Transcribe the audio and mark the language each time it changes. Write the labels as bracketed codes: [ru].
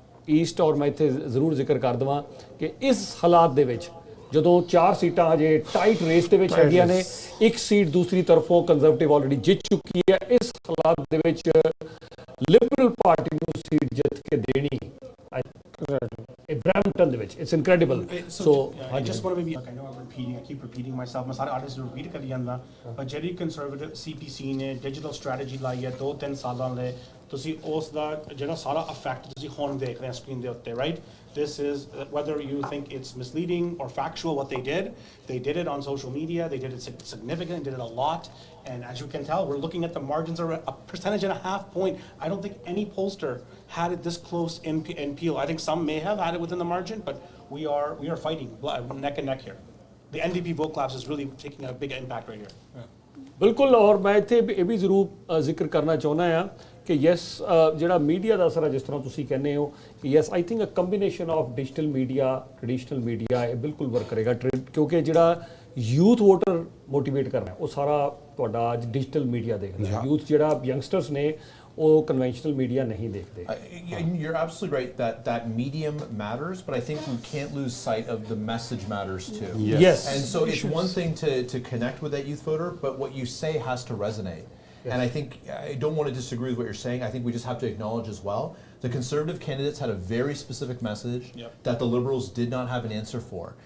[pa] East ਔਰ ਮੈਂ ਇੱਥੇ ਜ਼ਰੂਰ ਜ਼ਿਕਰ ਕਰ ਦੇਵਾਂ ਕਿ ਇਸ ਹਾਲਾਤ ਦੇ ਵਿੱਚ ਜਦੋਂ 4 ਸੀਟਾਂ ਹਜੇ ਟਾਈਟ ਰੇਸ ਦੇ ਵਿੱਚ ਹੈਗੀਆਂ ਨੇ ਇੱਕ ਸੀਟ ਦੂਸਰੀ ਤਰਫੋਂ ਕੰਜ਼ਰਵੇਟਿਵ ਆਲਰੇਡੀ ਜਿੱਤ ਚੁੱਕੀ ਹੈ ਇਸ ਹਾਲਾਤ ਦੇ ਵਿੱਚ ਲਿਬਰਲ ਪਾਰਟੀ ਨੂੰ ਸੀਟ ਜਿੱਤ ਕੇ ਦੇਣੀ Brampton ਦੇ ਵਿੱਚ [en] it's incredible so I just want to maybe I know I keep repeating myself [pa] ਮੈਂ ਸਾਰੇ ਆਰਟਿਸਟ ਨੂੰ ਰਿਪੀਟ ਕਰੀ ਜਾਂਦਾ ਪਰ ਜਿਹੜੀ ਕੰਜ਼ਰਵੇਟਿਵ CPC ਨੇ ਡਿਜੀਟਲ ਸਟ੍ਰੈਟਜੀ ਲਾਈ ਹੈ 2-3 ਸਾਲਾਂ ਲਈ ਤੁਸੀਂ ਉਸ ਦਾ ਜਿਹੜਾ ਸਾਰਾ ਇਫੈਕਟ ਤੁਸੀਂ ਹੁਣ ਦੇਖ ਰਹੇ ਹੋ ਸਕਰੀਨ ਦੇ ਉੱਤੇ right [en] this is whether you think it's misleading or factual what they did it on social media they did it significantly did it a lot and as you can tell we're looking at the margins are a percentage and a half point I don't think any pollster had it this close in Peel I think some may have had it within the margin but we are fighting neck and neck here the NDP vote collapse is really taking a big impact right here [pa] ਬਿਲਕੁਲ ਔਰ ਮੈਂ ਇੱਥੇ ਇਹ ਵੀ ਜ਼ਰੂਰ ਜ਼ਿਕਰ ਕਰਨਾ ਚਾਹੁੰਦਾ ਹਾਂ ਕਿ ਯੈਸ ਜਿਹੜਾ ਮੀਡੀਆ ਦਾ ਅਸਰ ਹੈ ਜਿਸ ਤਰ੍ਹਾਂ ਤੁਸੀਂ ਕਹਿੰਦੇ ਹੋ ਕਿ yes [en] I think a combination of digital media traditional media [pa] ਇਹ ਬਿਲਕੁਲ ਵਰਕ ਕਰੇਗਾ ਕਿਉਂਕਿ ਜਿਹੜਾ ਯੂਥ ਵੋਟਰ ਮੋਟੀਵੇਟ ਕਰਨਾ ਉਹ ਸਾਰਾ ਤੁਹਾਡਾ ਅੱਜ ਡਿਜੀਟਲ ਮੀਡੀਆ ਦੇਖਦਾ ਯੂਥ ਜਿਹੜਾ ਯੰਗਸਟਰਸ ਨੇ ਉਹ ਕਨਵੈਨਸ਼ਨਲ ਮੀਡੀਆ ਨਹੀਂ ਦੇਖਦੇ [en] You're absolutely right that medium matters, but I think we can't lose sight of the message matters too. Yes. And so it's one thing to connect with that youth voter, but what you say has to resonate. Yes. And I think, I don't want to disagree with what you're saying, I think we just have to acknowledge as well, the Conservative candidates had a very specific message that the Liberals did not have an answer for.